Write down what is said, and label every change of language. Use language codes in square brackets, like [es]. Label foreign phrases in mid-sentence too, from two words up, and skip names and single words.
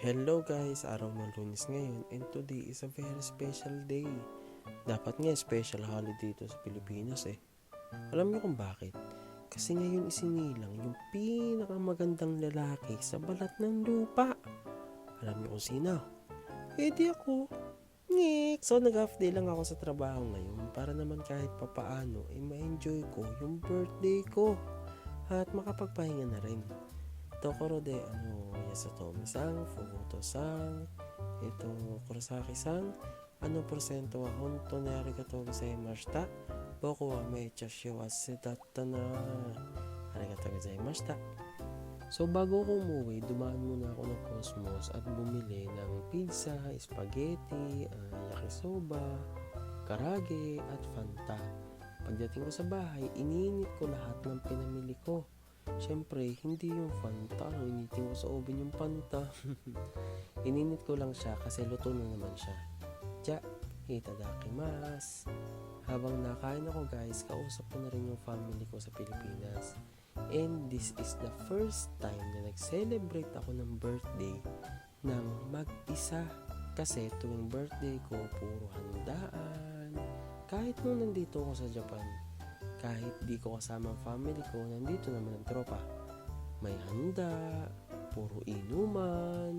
[en] Hello guys, [tl] araw ng Lunes ngayon [en] and today is a very special day. [tl] Dapat nga [en] special holiday [tl] dito sa Pilipinas eh. Alam niyo kung bakit? Kasi ngayon isinilang yung pinakamagandang lalaki sa balat ng lupa. Alam niyo kung sino? Di ako. Ngik! So nag- [en] half day [tl] lang ako sa trabaho ngayon para naman kahit papaano ma-enjoy ko yung birthday ko at makapagpahinga na rin. [ja] ところで Yasatomiさん、Fukutoさん、Kurosakiさん、ポロセントは本当にありがとうございました. 僕はめっちゃ幸せだったな。ありがとうございました. [tl] So bago ko umuwi, dumaan muna ako ng Cosmos at bumili ng pizza, spaghetti, yakisoba, karage at Fanta. Pagdating ko sa bahay, iniinit ko lahat ng pinamili ko. Siyempre, hindi yung Fanta. Initin ko sa oven yung Fanta. Ininit ko lang siya kasi luto na naman siya. [ja] じゃ、いただきます. [tl] Habang nakain ako guys, kausap ko na rin yung family ko sa Pilipinas. [en] And this is the first time [tl] na nag-celebrate ako ng birthday ng mag-isa. Kasi tuwing birthday ko, puro handaan. Kahit nung nandito ako sa Japan, kahit di ko kasama ang family ko, nandito naman ang tropa. May handa, puro inuman.